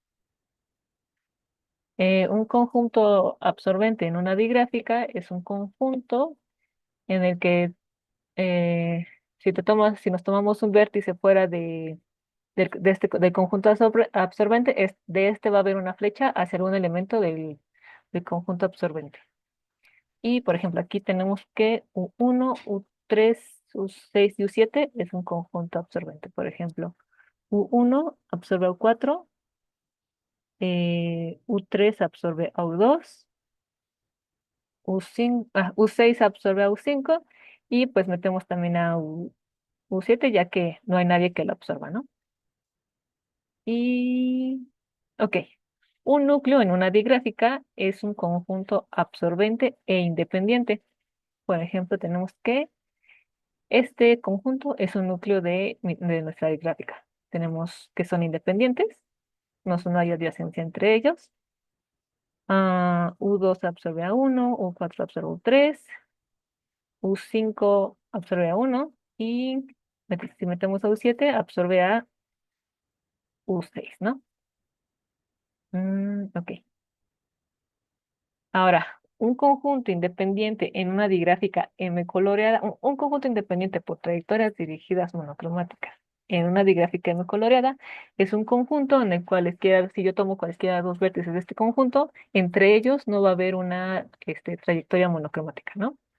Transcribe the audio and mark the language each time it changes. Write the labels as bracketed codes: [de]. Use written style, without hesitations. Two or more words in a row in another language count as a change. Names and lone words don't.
[es] Un conjunto absorbente en una digráfica es un conjunto en el que si nos tomamos un vértice fuera del conjunto absorbente, de este va a haber una flecha hacia algún elemento del conjunto absorbente. Y por ejemplo, aquí tenemos que U1, U3, U6 y U7 es un conjunto absorbente. Por ejemplo, U1 absorbe a U4, U3 absorbe a U2, U5, U6 absorbe a U5 y pues metemos también a U7 ya que no hay nadie que lo absorba, ¿no? Y, ok, un núcleo en una digráfica es un conjunto absorbente e independiente. Por ejemplo, tenemos que este conjunto es un núcleo de nuestra digráfica. Tenemos que son independientes, no hay adyacencia entre ellos. U2 absorbe a 1, U4 absorbe a U3, U5 absorbe a 1 y si metemos a U7 absorbe a U6, ¿no? Ok. Ahora, un conjunto independiente en una digráfica M coloreada, un conjunto independiente por trayectorias dirigidas monocromáticas en una digráfica M coloreada es un conjunto en el cual si yo tomo cualesquiera dos vértices de este conjunto, entre ellos no va a haber una trayectoria monocromática, ¿no?